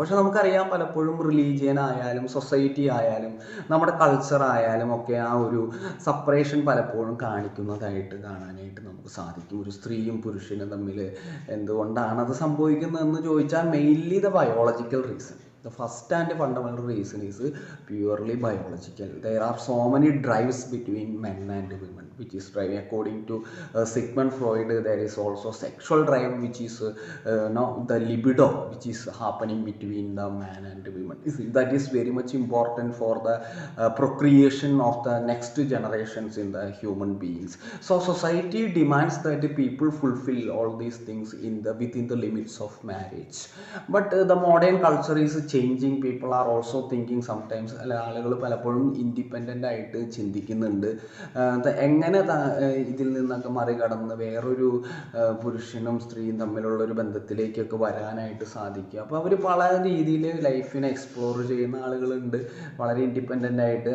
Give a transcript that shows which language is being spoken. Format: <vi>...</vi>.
<ml>പക്ഷെ നമുക്കറിയാം, പലപ്പോഴും റിലീജിയൻ ആയാലും സൊസൈറ്റി ആയാലും നമ്മുടെ കൾച്ചർ ആയാലും ഒക്കെ ആ ഒരു സെപ്പറേഷൻ പലപ്പോഴും കാണാനായിട്ട് നമുക്ക് സാധിക്കും. ഒരു സ്ത്രീയും പുരുഷനും തമ്മിൽ എന്തുകൊണ്ടാണ് അത് സംഭവിക്കുന്നതെന്ന് ചോദിച്ചാൽ,</ml> <en>Mainly the biological reason. The first and fundamental reason is purely biological. There are so many drives between men and women, which is driving according to Sigmund Freud. There is also sexual drive, which is the libido, which is happening between the man and the women. That is very much important for the procreation of the next generations in the human beings. So society demands that the people fulfill all these things within the limits of marriage. But the modern culture is changing. People are also thinking sometimes,</en> <ml>ആളുകൾ പലപ്പോഴും independent ആയിട്ട് ചിന്തിക്കുന്നുണ്ട്. എങ്ങനെ ഇതിൽ നിന്നൊക്കെ മറികടന്ന് വേറൊരു പുരുഷനും സ്ത്രീയും തമ്മിലുള്ള ഒരു ബന്ധത്തിലേക്കൊക്കെ വരാനായിട്ട് സാധിക്കും. അപ്പോൾ അവർ പല രീതിയിൽ ലൈഫിനെ എക്സ്പ്ലോർ ചെയ്യുന്ന ആളുകളുണ്ട്, വളരെ ഇൻഡിപെൻഡൻ്റ് ആയിട്ട്.</ml>